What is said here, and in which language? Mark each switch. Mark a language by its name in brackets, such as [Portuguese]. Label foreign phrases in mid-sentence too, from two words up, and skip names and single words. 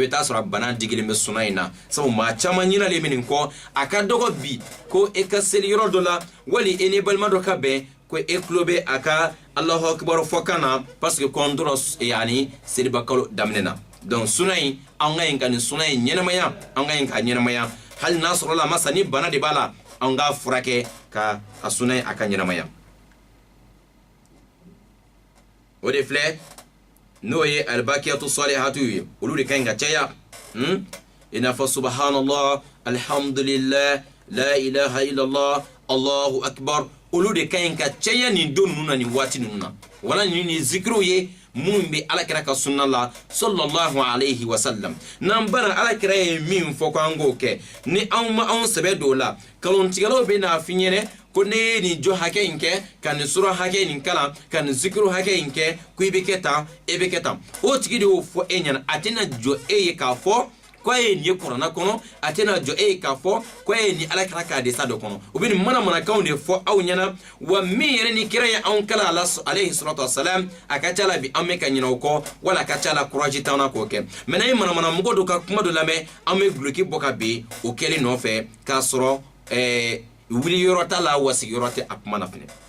[Bambara] bɛ taa sɔrɔ a bana digilen bɛ sunna in na sabu maa caman ɲinalen bɛ nin kɔ a ka dɔgɔ bi ko e ka seli yɔrɔ dɔ la wali e ni balima dɔ ka bɛn ko e tulo bɛ a ka [Arabic] الله أكبر [Bambara] fɔ kan na [French] parce que [Bambara] kɔn dɔrɔn yani seliba kalo daminɛ na donc sunna in an ka ɲi ka nin sunna in ɲɛnamaya an ka ɲi ka ɲɛnamaya hali n'a sɔrɔla masa ni bana de b'a la an ka furakɛ ka a sunna in a ka ɲɛnamaya o de filɛ n'o ye [Arabic] الباقيات الصالحات [Bambara] ye olu de ka ɲi ka caya i n'a fɔ [Arabic] سبحان الله الحمد لله لا إله إلا الله الله أكبر [Bambara] olu de ka ɲi ka caya nin don ninnu na nin waati ninnu na wala ni zikiriw ye minnu bɛ alakira ka sunna la [Arabic] صلى الله عليه وسلم [Bambara] n'an bana alakira ye min fɔ ko an k'o kɛ ni anw ma anw sɛbɛ don o la kalontigɛlaw bɛ n'a f'i ɲɛna ko ne ye nin jɔ hakɛ in kɛ ka nin sura hakɛ in kalan ka nin zikiru hakɛ in kɛ ko i bɛ kɛ tan e bɛ kɛ tan o tigi de y'o fɔ e ɲɛna a tɛna jɔ e ye k'a fɔ ko a ye nin ye kuranna kɔnɔ a tɛna jɔ e ye k'a fɔ ko a ye nin alakira ka hadisa dɔ kɔnɔ u bɛ nin manamanakanw de fɔ aw ɲɛna wa min yɛrɛ ni kira ye anw kala [Arabic] عليه الصلاة والسلام [Bambara] a ka ca la bi an bɛ ka ɲinɛ o kɔ wala a ka ca la kuraji t'an na k'o kɛ mɛ n'an ye manamanamɔgɔ dɔ ka kuma dɔ lamɛn an bɛ guloki bɔ ka bin o kɛlen nɔfɛ k'a sɔrɔ wuli yɔrɔ t'a la wa sigiyɔrɔ tɛ a kuma na fɛnɛ